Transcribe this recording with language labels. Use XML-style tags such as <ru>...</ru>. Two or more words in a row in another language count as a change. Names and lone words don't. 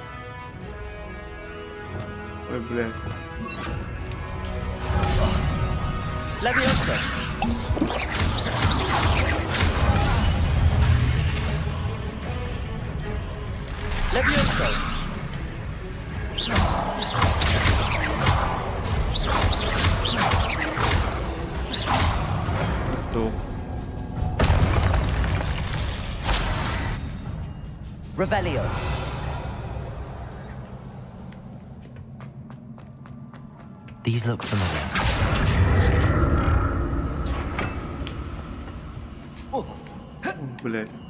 <ru>Ой, блядь. Leviosa. Leviosa. Готов. Revelio.</ru> <en>These look familiar.</en> <ru>Блять.</ru>